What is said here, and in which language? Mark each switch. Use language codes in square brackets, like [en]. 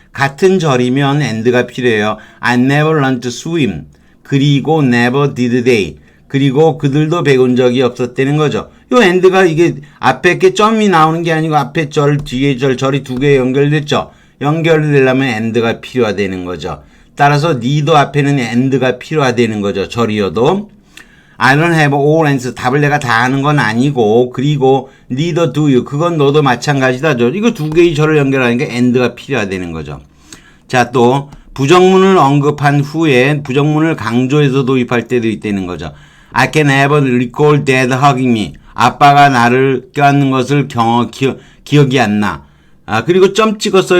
[ko] 같은 절이면 and가 필요해요. [en] I never learned to swim. [ko] 그리고 [en] never did they. [ko] 그리고 그들도 배운 적이 없었다는 거죠. 요 and가 이게 앞에 게 점이 나오는 게 아니고 앞에 절, 뒤에 절이 두 개 연결됐죠. 연결되려면 and가 필요하다는 거죠. 따라서 neither 앞에는 and가 필요하다는 거죠. 절이어도. [en] I don't have all answers. [ko] 답을 내가 다 하는 건 아니고, 그리고 [en] neither do you. [ko] 그건 너도 마찬가지다죠. 이거 두 개의 절을 연결하니까 and가 필요하다는 거죠. 자, 또 부정문을 언급한 후에 부정문을 강조해서 도입할 때도 있다는 거죠. [en] I can never recall dad hugging me. [ko] 아빠가 나를 껴안는 것을 기억이 안 나. 그리고 점 찍었어요.